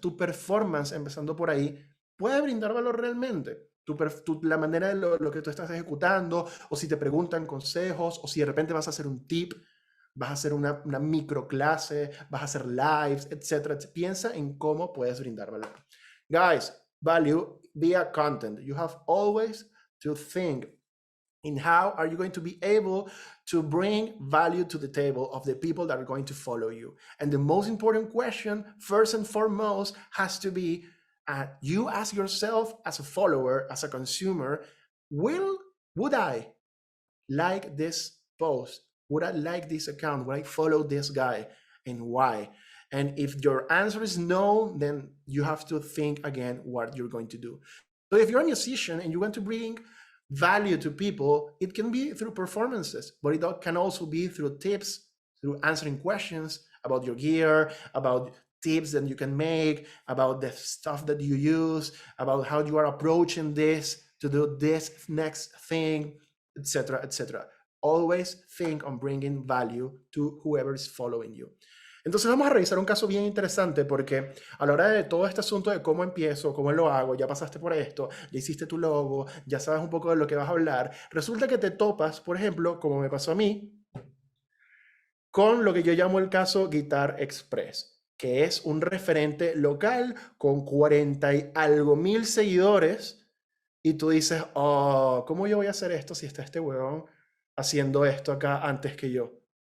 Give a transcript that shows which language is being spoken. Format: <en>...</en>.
<es>Tu performance, empezando por ahí, puede brindar valor realmente. La manera de lo que tú estás ejecutando, o si te preguntan consejos, o si de repente vas a hacer un tip, vas a hacer una microclase, vas a hacer lives, etc. Piensa en cómo puedes brindar valor.</es> <en>Guys, value via content. You have always to think in how are you going to be able to bring value to the table of the people that are going to follow you. And the most important question, first and foremost, has to be, you ask yourself as a follower, as a consumer, would I like this post? Would I like this account? Would I follow this guy? And why? And if your answer is no, then you have to think again what you're going to do. So if you're a musician and you want to bring value to people, it can be through performances, but it can also be through tips, through answering questions about your gear, about tips that you can make, about the stuff that you use, about how you are approaching this to do this next thing, etc., etc. Always think on bringing value to whoever is following you.</en> <es>Entonces vamos a revisar un caso bien interesante porque a la hora de todo este asunto de cómo empiezo, cómo lo hago, ya pasaste por esto, ya hiciste tu logo, ya sabes un poco de lo que vas a hablar, resulta que te topas, por ejemplo, como me pasó a mí, con lo que yo llamo el caso Guitar Express, que es un referente local con 40 y algo mil seguidores, y tú dices, oh, ¿cómo yo voy a hacer esto si está este huevón haciendo esto acá antes que yo?</es>